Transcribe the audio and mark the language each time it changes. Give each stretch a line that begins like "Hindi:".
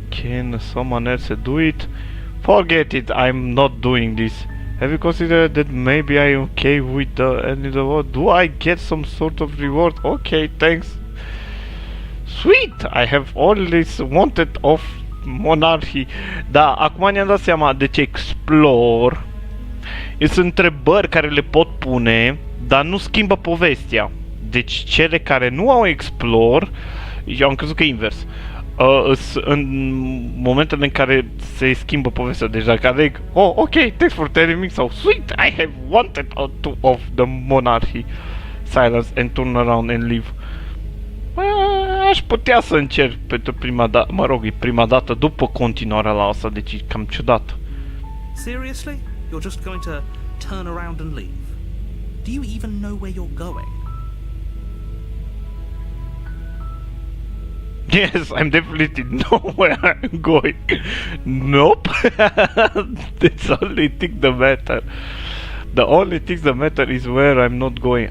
English: Can someone else do it? Forget it, I'm not doing this. Have you considered that maybe I'm okay with the end of the war? Do I get some sort of reward? Okay, thanks. Sweet! I have always wanted of monarchy.
Romanian: Da, acum ne-am dat seama de ce explore. Sunt întrebări care le pot pune, dar nu schimbă povestea. Deci cele care nu au explore, eu am crezut că e invers. În momentele în care se schimbă povestea. Deci dacă aleg,
English: oh, ok, thanks for telling me,
Romanian: sau
English: sweet, I have wanted of the monarchy. Silence and turn around and leave.
Romanian: Aș putea să încerc pentru prima dată, mă rog, e prima dată după continuarea la asta, deci e cam ciudat.
English: Seriously? You're just going to turn around and leave? Do you even know where you're going? Yes, I'm definitely nowhere I'm going. Nope. That's the only thing that matter. The only thing that matter is where I'm not going.